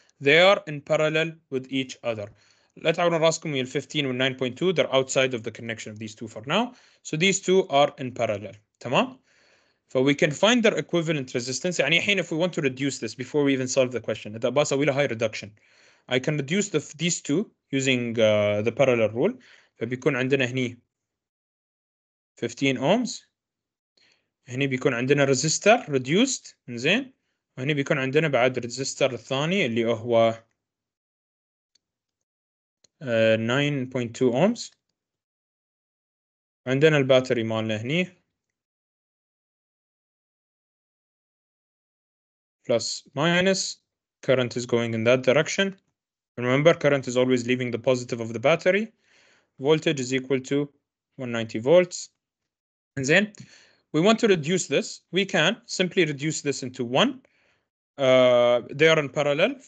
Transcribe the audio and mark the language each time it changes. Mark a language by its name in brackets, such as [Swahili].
[English] They are in parallel with each other. [Arabic] لا تعورون راسكم ال 15 وال 9.2, [English] they're outside of the connection of these two for now. So these two are in parallel. [Arabic] تمام? [English] So we can find their equivalent resistance. [Arabic] يعني الحين [English] if we want to reduce this before we even solve the question, [Arabic] إذا بسوي له [English] high reduction, I can reduce these two using the parallel rule. [Arabic] فبيكون عندنا هني 15 ohms. هني بيكون عندنا [English] resistor reduced, [Arabic] زين, وهني بيكون عندنا بعد الريزستور الثاني اللي هو 9.2 ohms. عندنا الباتري مالنا هني [English] plus minus. Current is going in that direction. Remember, current is always leaving the positive of the battery. Voltage is equal to 190 volts. And then we want to reduce this. We can simply reduce this into 1. They are in parallel.